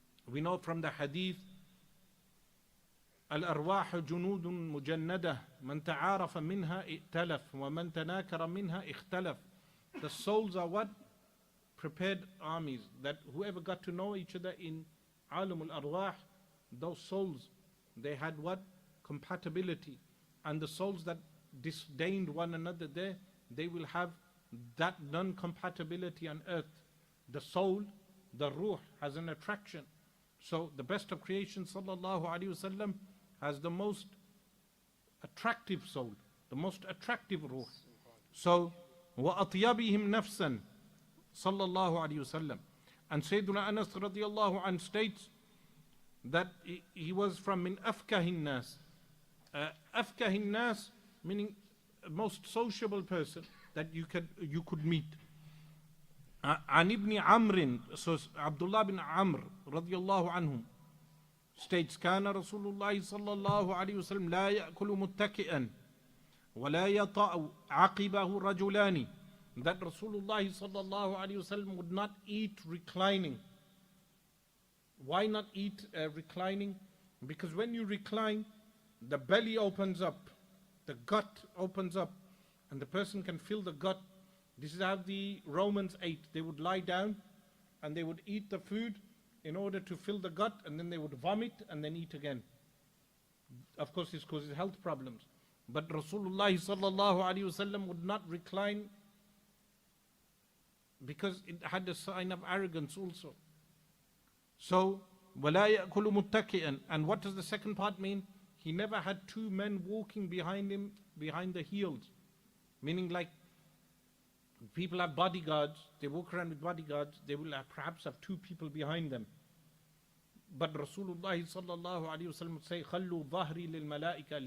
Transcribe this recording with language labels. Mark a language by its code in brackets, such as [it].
[en] We know from the hadith, [ar] الأرواح جنود مجندة من تعارف منها ائتلف ومن تناكر منها اختلف. [en] The souls are what? Prepared armies, that whoever got to know each other in Alam al-Arwah, those souls, they had what? Compatibility. And the souls that disdained one another there, they will have that non-compatibility on earth. The soul, the ruh, has an attraction. So the best of creation, sallallahu alaihi wasallam, has the most attractive soul, the most attractive ruh. So, [ar] وَأَطْيَبِهِمْ نَفْسًا [en] sallallahu alaihi wasallam. And Sayyiduna Anas radiallahu anh states that he was from min afkahin nas. Afkahin nas meaning most sociable person that you could meet. An ibn Amr, so Abdullah bin Amr radiallahu anhum states, [ar] كان رسول الله صلى الله عليه وسلم لا يأكل متكئا ولا يطأ عقبه رجلان. [en] That Rasulullah sallallahu alaihi wasallam would not eat reclining. Why not eat reclining? Because when you recline, the belly opens up, the gut opens up, and the person can feel the gut. This is how the Romans ate. They would lie down and they would eat the food in order to fill the gut, and then they would vomit and then eat again. Of course, this causes health problems. But Rasulullah sallallahu alaihi wasallam would not recline because it had a sign of arrogance also. [ar] So, وَلَا يَأْكُلُ مُتَّكِئًا. [en] And what does the second part mean? He never had two men walking behind him, behind the heels. Meaning like, people have bodyguards, they walk around with bodyguards, they will perhaps have two people behind them. But Rasulullah sallallahu alaihi wasallam would say, [ar] خَلُّوا ظَهْرِي لِلْمَلَائِكَ.